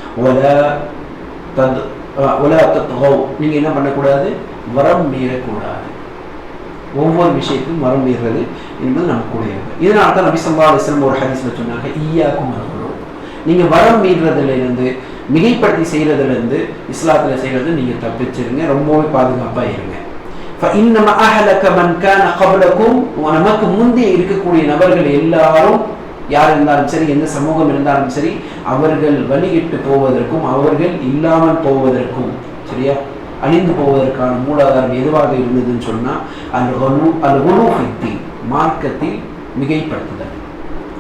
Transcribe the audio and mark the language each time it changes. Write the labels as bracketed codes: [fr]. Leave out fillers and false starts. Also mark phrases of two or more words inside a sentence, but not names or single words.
[ta] நீங்க என்ன பண்ணக்கூடாது, வரம் மீறக்கூடாது. ஒவ்வொரு விஷயத்தையும் வரம் மீறுறது என்பது நமக்கு கூடியது. இதனால தான் நபி [ar] صلى الله عليه وسلم [ta] ஒரு ஹதீஸ்ல சொன்னாங்க, [ar] إياكم والغلو, [ta] நீங்க வரம் மீறுறதுல இருந்து மிகைப்படுத்தி செய்யறதுல இருந்து இஸ்லாத்துல செய்யறது நீங்க தப்பிச்சிருங்க, ரொம்பவே பாதுகாப்பா இருங்க. [ar] فإنما أهلك من كان قبلكم, [ta] நமக்கு முந்தைய இருக்கக்கூடிய நபர்கள் எல்லாரும் யார் இருந்தாலும் சரி, எந்த சமூகம் இருந்தாலும் சரி, அவர்கள் வழிகிட்டு போவதற்கும் அவர்கள் இல்லாமல் போவதற்கும், சரியா, அழிந்து போவதற்கான மூலாதாரம் எதுவாக இருந்ததுன்னு சொன்னா [ar] الغلو في الدين, [ta] மார்க்கத்தில் மிகைப்படுத்துதல்.